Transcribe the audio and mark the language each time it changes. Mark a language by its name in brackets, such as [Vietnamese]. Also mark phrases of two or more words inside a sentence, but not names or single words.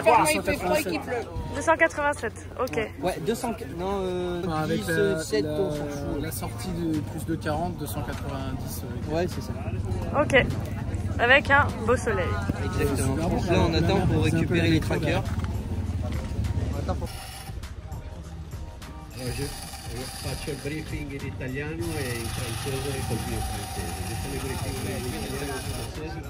[French] 287. Ok. Ouais, 200. Non, avec 7, la sortie de plus de 40, 290. Ouais, c'est ça. Ok. Avec un beau soleil. Exactement. Donc là, on attend pour récupérer les trackers. [Italian] Faccio il briefing in italiano e in francese col mio francese.